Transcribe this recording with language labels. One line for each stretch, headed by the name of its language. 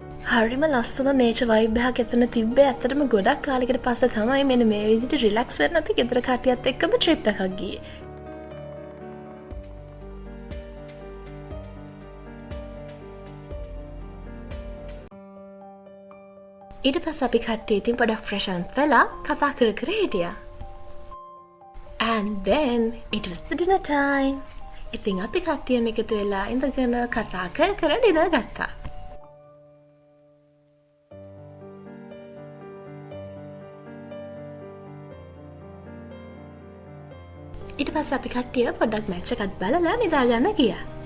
Sinhala: හරිම ලස්සන nature vibe එකක් එතන තිබ්බේ. ඇත්තටම ගොඩක් කාලයකට පස්සේ තමයි මෙන්න මේ විදිහට රිලැක්ස් වෙන්න අපි ගෙදර කට්ටියත් එක්කම ට්‍රිප් එකක් ගියේ. ඊට පස්සේ අපි කට්ටිය ඉතින් පොඩක් ෆ්‍රෙෂ් අಪ್ වෙලා කතා කර කර හිටියා.
English: And then it was the dinner time.
Sinhala: ඉතින් අපි කට්ටියම එකතු වෙලා ඉඳගෙන කතා කර කර ඩිනර් ගත්තා. ඊට පස්සේ අපි කට්ටිය පොඩ්ඩක් මැච් එකක් බලලා නිදා ගන්න ගියා.